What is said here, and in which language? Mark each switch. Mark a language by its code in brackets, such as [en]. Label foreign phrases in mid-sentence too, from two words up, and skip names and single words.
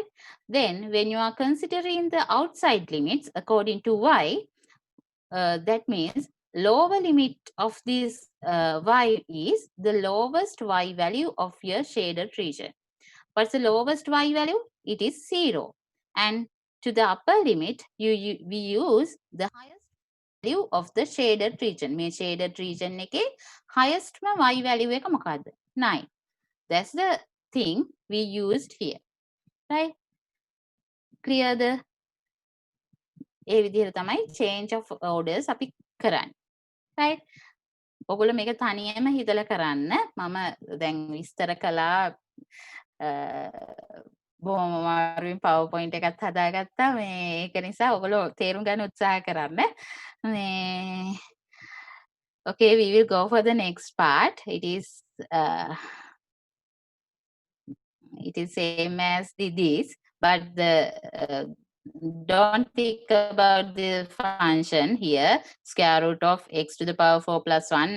[en] Then when you are considering the outside limits according to y, that means lower limit of this y is the lowest y value of your shaded region. What's the lowest y value? It is 0. And to the upper limit, we use the highest value of the shaded region. මේ shaded region එකේ highest y value එක මොකද්ද? 9. That's the thing we used here. Right? Clear the [si] ඒ විදිහට තමයි [en] change of orders [si] අපි කරන්නේ. [en] Right? [si] ඔගොල්ලෝ මේක තනියම හිතලා කරන්න. මම දැන් විස්තර කළා බොහොම අමාරුවෙන් PowerPoint එකත් හදාගත්තා. මේ ඒක නිසා ඔයගොල්ලෝ තේරුම් ගන්න උත්සාහ කරන්න. [en] මේ Okay, we will go for the next part. It is same as this, but don't think about the function here, square root of x to the power 4 plus 1.